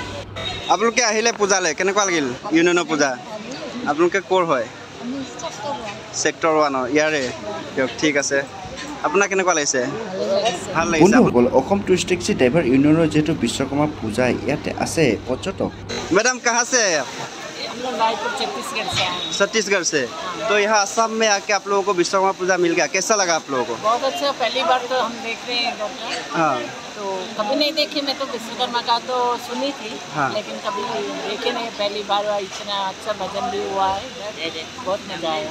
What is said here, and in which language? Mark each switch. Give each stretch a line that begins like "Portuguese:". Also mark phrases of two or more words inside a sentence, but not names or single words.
Assamese: আপোনালোকে আহিলে পূজালৈ কেনেকুৱা লাগিল? ইউনিয়নৰ পূজা আপোনালোকে ক'ৰ হয়? ছেক্টৰ 1 ইয়াৰে। দিয়ক ঠিক আছে, আপোনাৰ কেনেকুৱা লাগিছে? ভাল লাগিছে। বন্ধুসকল, অসম টুৰিষ্ট টেক্সি ড্ৰাইভাৰ ইউনিয়নৰ যিহেতু বিশ্বকৰ্মা পূজা ইয়াতে আছে পৰ্যটক।
Hindi: मैडम कहाँ से है आप? हम लोग रायपुर छत्तीसगढ़ से आए। छत्तीसगढ़ से। तो यहाँ असम में आके आप लोगों को विश्वकर्मा पूजा मिल गया, कैसा लगा आप लोगों को? बहुत अच्छा, पहली बार तो हम देख रहे हैं डॉक्टर। हाँ तो कभी नहीं देखी, मैं तो विश्वकर्मा का तो सुनी थी, हाँ। लेकिन कभी देखे नहीं, पहली बार इतना अच्छा भजन भी हुआ है, बहुत मजा आया।